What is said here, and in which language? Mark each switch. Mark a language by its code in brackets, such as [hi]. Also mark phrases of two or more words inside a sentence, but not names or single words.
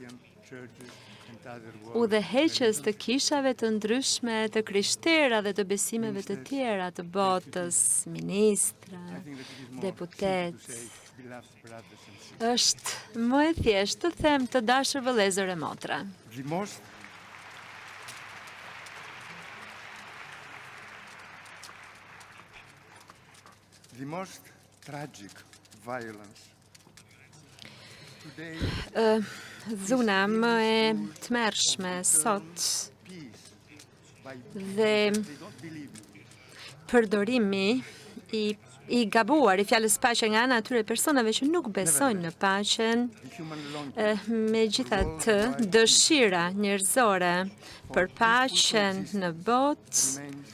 [sq] udhëheqës të kishave të ndryshme, të krishterë dhe të besimeve të tjera të botës, ministra, deputet. Është më e thjeshtë të them të dashur vëllezër e motra. [en] The most tragic violence [sq] dhuna më e tmerrshme sot dhe përdorimi i gabuar i fjalës paqe nga ana atyre personave që nuk besojnë në paqen, megjithatë dëshira njerëzore për paqen në botë,